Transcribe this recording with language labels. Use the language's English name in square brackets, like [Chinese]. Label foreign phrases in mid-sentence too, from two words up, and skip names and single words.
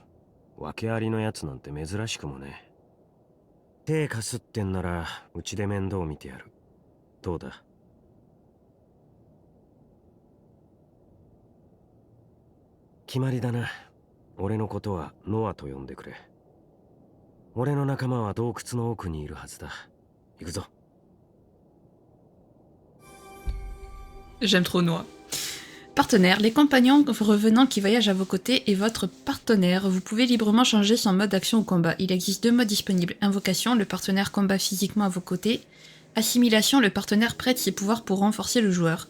[Japanese] 訳ありのやつなんて珍しくもね。手貸すってんならうちで面倒見てやる。どうだ。決まりだな。俺のことはノアと呼んでくれ。俺の仲間は洞窟の奥にいるはずだ。行くぞ。 [French] J'aime trop Noah. Partenaire, les compagnons revenants qui voyagent à vos côtés et votre partenaire. Vous pouvez librement changer son mode d'action au combat. Il existe deux modes disponibles. Invocation, le partenaire combat physiquement à vos côtés. Assimilation, le partenaire prête ses pouvoirs pour renforcer le joueur.